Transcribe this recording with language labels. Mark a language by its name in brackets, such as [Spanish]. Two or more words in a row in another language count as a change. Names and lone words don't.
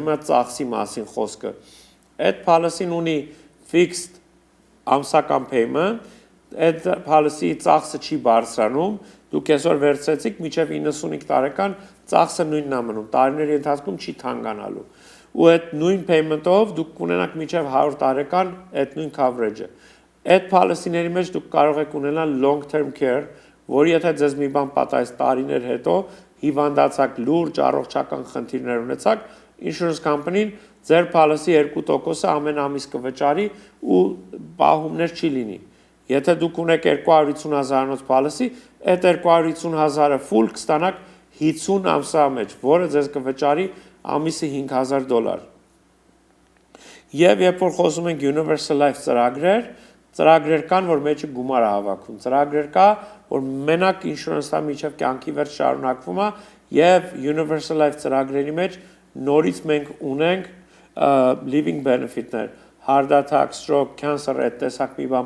[Armenian] է ծախսի մասին խոսքը։ Այդ policy-ն ունի fixed ամսական payment, այդ policy-ի ծախսը չի բարձրանում, դուք այսօր վերցրեցիք մինչև 95 տարեկան ծախսը նույնն է մնում, տարիների ընթացքում չի թանկանալու։ Ու այդ նույն payment-ով դուք կունենաք մինչև 100 տարեկան այդ նույն coverage-ը։ Այդ policy-ների մեջ դուք կարող եք ունենալ [English] long term care, [Armenian] որի եթե ձեզ մի բան պատահեց տարիներ հետո, հիվանդացաք, լուրջ առողջական խնդիրներ ունեցաք, [English] insurance company- [Armenian] ն ձեր policy 2%-ը ամեն ամիս կվճարի ու պահումներ չի լինի։ Եթե դուք ունեք 250,000-անոց policy, այդ 250,000-ը full կստանաք 50 ամսվա մեջ, որը ձեզ կվճարի ամիսը $5,000։ Եվ երբ որ խոսում ենք [English] Universal Life [Armenian] ծրագրեր կան, որ մեջը գումար է հավաքում։ Ծրագրեր կա, որ մենակ insurance-ը միջև կյանքի վերջ շարունակվում է, եւ [English] Universal Life [Armenian] ծրագրերի մեջ նորից մենք ունենք [English] living benefit- [Armenian] ներ, [English] heart attack, stroke, cancer, [Armenian] այդ տեսակ մի բան